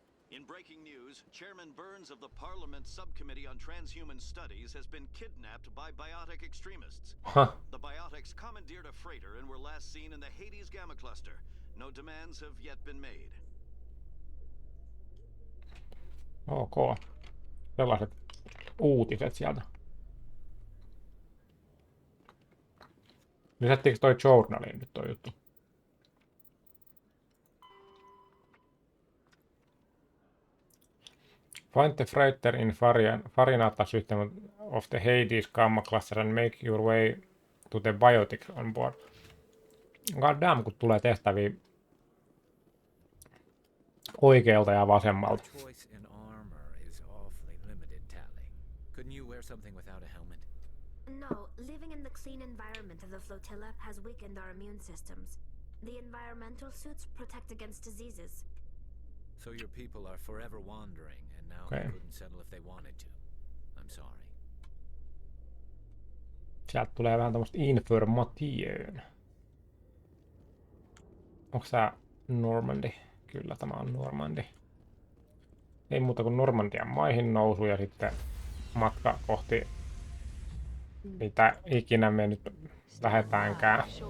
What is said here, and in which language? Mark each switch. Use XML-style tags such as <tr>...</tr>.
<en>In breaking news, Chairman Burns of the Parliament Subcommittee on Transhuman Studies has been kidnapped by biotic extremists. The biotics commandeered a freighter and were last seen in the Hades Gamma Cluster. No demands have yet been made. ok.</en> <fi>Sellaiset uutiset sieltä. Lisättiinkö toi journaliin nyt toi juttu?</fi> <en>Find the freighter in Farinata system of the Hades Gamma Cluster and make your way to the biotics on board. God damn,</en> <fi>kun tulee tehtäviä oikealta ja vasemmalta.</fi> <en>Choice in armor is awfully limited, Tally. Couldn't you wear something without a helmet? No, living in the clean environment of the flotilla has weakened our immune systems. The environmental suits protect against diseases. So your people are forever wandering, and now they couldn't settle if they wanted to. I'm sorry.</en> <fi>Sieltä tulee vähän tämmöstä information. Onko tää Normandy? Kyllä tämä on Normandy. Ei muuta kuin Normandian maihin nousu ja sitten matka kohti mitä ikinä me nyt lähdetäänkään.</fi>